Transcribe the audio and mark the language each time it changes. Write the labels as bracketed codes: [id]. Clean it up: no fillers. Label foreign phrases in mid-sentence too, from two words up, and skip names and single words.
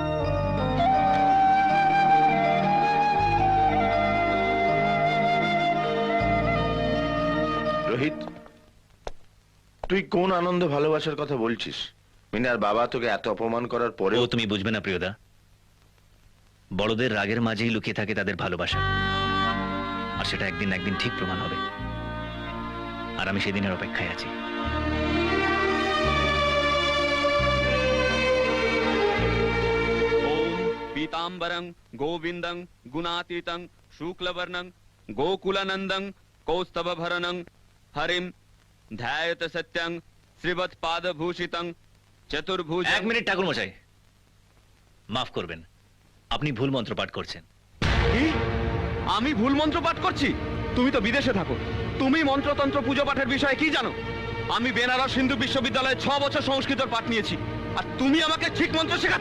[bn] রোহিত, তুই কোন আনন্দ ভালোবাসার কথা বলছিস? মিনার বাবা তোকে এত অপমান করার ও পরেও তুমি বুঝবে না প্রিয়দা, বড়দের রাগের মাঝেই লুকিয়ে থাকে তাদের ভালোবাসা, আর সেটা একদিন না একদিন ঠিক প্রমাণ হবে। আর আমি সেদিনের অপেক্ষায় আছি। [sa] ओम पीतांबरं गोविंदं गुणातीतं शुक्लवर्णं गोकुलानंदं कौस्तभभरणं हरिं ध्यायत सत्यं श्रीवत्पादभूषितं चतुर्भुज। [bn] 1 মিনিট ঠাকুর মশাই, মাফ করবেন, আপনি ভুল মন্ত্র পাঠ করছেন। কি? আমি ভুল মন্ত্র পাঠ করছি? তুমি তো বিদেশে থাকো, তুমি মন্ত্রতন্ত্র পুজো পাঠের বিষয়ে কি জানো? আমি বেনারস হিন্দু বিশ্ববিদ্যালয়ে 6 বছর সংস্কৃতর পাঠ নিয়েছি, আর তুমি আমাকে ঠিক মন্ত্র শেখাচ্ছ?